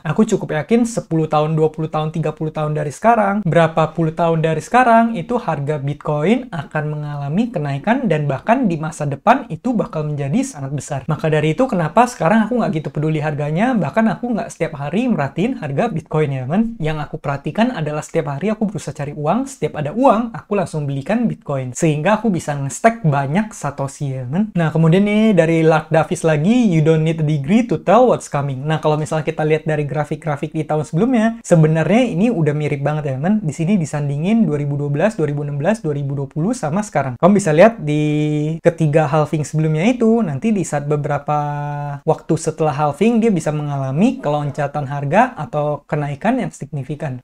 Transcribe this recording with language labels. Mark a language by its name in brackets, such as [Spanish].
[Indonesian] Aku cukup yakin 10 tahun, 20 tahun, 30 tahun dari sekarang, berapa puluh tahun dari sekarang itu harga Bitcoin akan mengalami kenaikan dan bahkan di masa depan itu bakal menjadi sangat besar. Maka dari itu kenapa sekarang aku nggak gitu peduli harganya, bahkan aku nggak setiap hari merhatiin harga Bitcoin ya men. Yang aku perhatikan adalah setiap hari aku berusaha cari uang, setiap ada uang aku langsung belikan Bitcoin sehingga aku bisa nge-stack banyak Satoshi ya men. Nah kemudian nih dari Lark Davis lagi, [English] you don't need a degree to tell what's coming. [Indonesian] Nah kalau misalnya kita lihat dari grafik-grafik di tahun sebelumnya, sebenarnya ini udah mirip banget ya men. Di sini disandingin 2012, 2016, 2020 sama sekarang. Kamu bisa lihat di ketiga halving sebelumnya itu nanti di saat beberapa waktu setelah halving dia bisa mengalami keloncatan harga atau kenaikan yang signifikan.